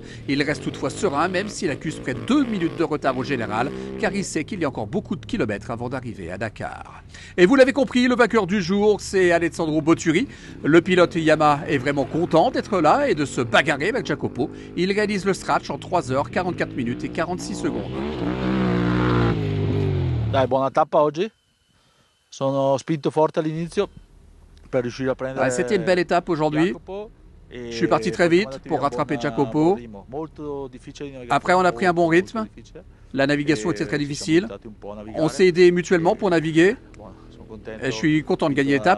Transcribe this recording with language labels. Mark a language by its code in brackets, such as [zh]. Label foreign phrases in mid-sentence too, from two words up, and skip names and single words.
[fr] Il reste toutefois serein, même s'il accuse près de 2 minutes de retard au général, car il sait qu'il y a encore beaucoup de kilomètres avant d'arriver à Dakar. Et vous l'avez compris, le vainqueur du jour, c'est Alessandro Boturi. Le pilote Yamaha est vraiment content d'être là et de se bagarrer avec Jacopo. Il réalise le scratch en 3 heures, 44 minutes et 46 secondes. [it] Dai, buona tappa oggi. Sono spinto forte all'inizio. [fr] C'était une belle étape aujourd'hui. Je suis parti très vite pour rattraper Jacopo. Après, on a pris un bon rythme. La navigation était très difficile. On s'est aidé mutuellement pour naviguer. Et je suis content de gagner l'étape.